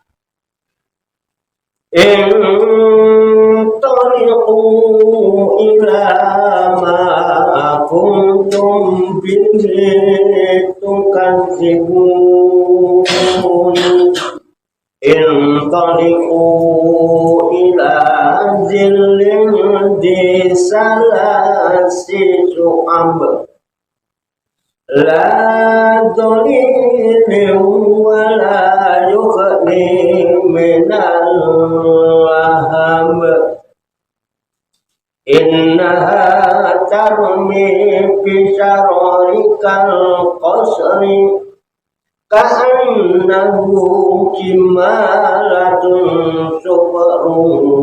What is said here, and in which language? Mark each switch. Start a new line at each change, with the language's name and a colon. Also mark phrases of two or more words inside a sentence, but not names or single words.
Arabic: انطلقوا إلى ما كنتم به تكذبون. انطلقوا إلى ظل ذي ثلاث شعب لا ظليل ولا يغني من اللهب. إنها ترمي بشرر كالقصر كأنه جمالة صفر.